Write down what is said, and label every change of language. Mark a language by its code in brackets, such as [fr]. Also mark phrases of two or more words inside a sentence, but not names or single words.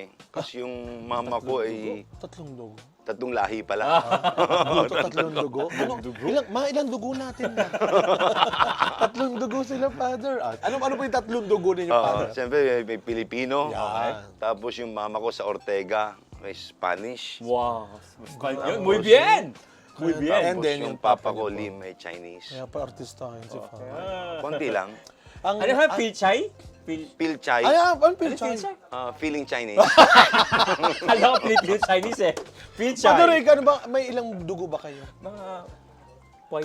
[tl] Kasi yung mama ko ay Tatlong dugo. Tatlong lahi pala. Luto, tatlong dugo. Ilang dugo natin na? Tatlong dugo sila, Father. Ano po yung tatlong dugo ninyo, Father? Siyempre, may Pilipino. Yan. Tapos yung mama ko sa Ortega, may Spanish. [es] Wow. Muy bien! Muy [en] And [es] bien. [tl] Tapos [en] then, [tl] yung yung papa papa ko, niyo po. Lim, may Chinese. Kaya pa artista yun si Father. Konti lang. Ang, Ano ha, Pilchay? Pilchay, ano Ano Pilchay? Pilchay? [en] feeling Chinese. [tl] Alam ko, [en] Filipino Chinese [tl] eh. Father, Pilchay. ano ba, may ilang dugo ba kayo? Mga point,